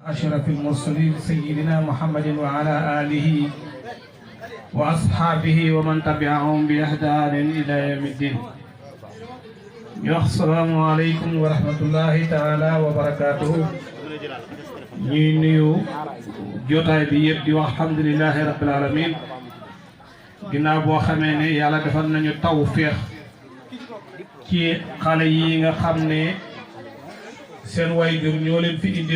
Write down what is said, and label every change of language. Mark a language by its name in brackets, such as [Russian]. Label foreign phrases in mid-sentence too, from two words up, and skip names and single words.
[Arabic] أشرف المرسلين سيدنا محمد وعلى آله وأصحابه ومن تبعهم بإحسان إلى يوم الدين. السلام عليكم ورحمة الله تعالى وبركاته. [Wolof] ñuy nuyu jotaay bi yëpp di wax [Arabic] الحمد لله رب العالمين [Wolof] ginnaaw boo xamee ne yàlla defal nañu tawfeex ci xale yi nga xam ne seen waajur ñoo leen fi indi